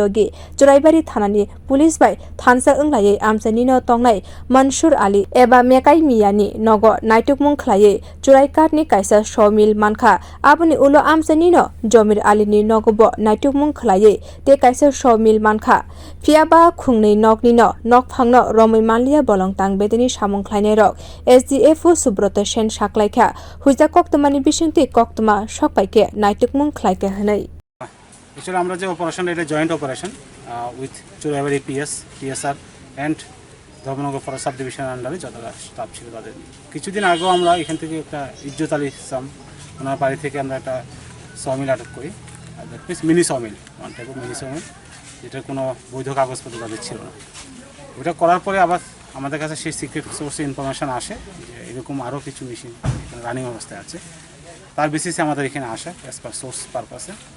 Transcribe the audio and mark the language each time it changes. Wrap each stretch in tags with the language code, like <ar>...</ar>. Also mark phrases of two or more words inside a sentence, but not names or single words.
<trp>logi churaibari thana ni police bai thansa wnglai amchani no tongnai Mansur ali eba mekai miyani nogo naitug mung khlai churai kath ni kaisa sawmill mankha aboni ulo amchani no Jomir ali ni nogo bo naitug mung khlai te kaisa sawmill mankha phiaba khungnei nokni no nok phangno romoi manliya bolong tang bedekni samung khlainai rok SDFO subroto sen saklaikha huja koktmani bisingti koktma sokpaike naitug mung khlaika hanai</trp> <bn>Actually, আমরা যে অপারেশন এটা</bn> <en>joint operation with Churaibari PS TSR and Dharmanagar Forest Sub Division</en> <bn>আন্ডারে যতটা স্টাফ ছিল তাদের কিছুদিন আগেও আমরা এখান থেকে একটা ইজ্জত আলী ইসলাম ওনার বাড়ি থেকে আমরা একটা সমিল আটক করি</bn> <en>that means mini sawmill one type of mini sawmill</en> <bn>যেটার কোনো বৈধ কাগজপত্র তাদের ছিল না ওটা করার পরে আবার আমাদের কাছে সেই</bn> <en>secret source information</en> <bn>আসে যে এরকম আরও কিছু মেশিন এখানে রানিং অবস্থায় আছে তার বেসিসে আমাদের এখানে আসে</bn> <en>as per source purpose</en>